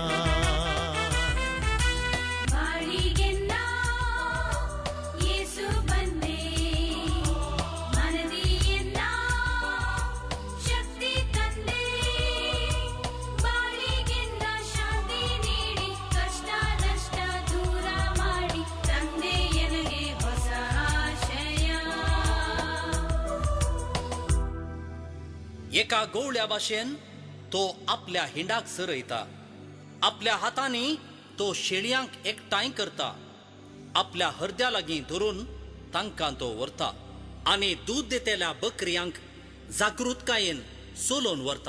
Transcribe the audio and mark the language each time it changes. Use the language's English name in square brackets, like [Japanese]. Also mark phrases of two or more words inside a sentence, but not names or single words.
[Kannada] ಬಾಳಿಗೆನ್ನ ಯೇಸು ಬಂದೆ ಮನದಿಯನ್ನ ಶಕ್ತಿ ತಂದೆ ಬಾಳಿಗೆನ್ನ ಶಾಂತಿ ನೀಡಿ ಕಷ್ಟ ನಷ್ಟ ದೂರ ಮಾಡಿ ತಂದೆ ನನಗೆ ಹೊಸ ಆಶಯ [Konkani] एका गवळ्या भाशेन तो आपल्या हिंडाक सरयता. आपल्या हातांनी तो शेळयांक एकठांय करता. आपल्या हरद्या लागीं धरून तांकां तो व्हरता आनी दूद देतेल्या बकरयांक जागृतकायेन सोलोवन व्हरता.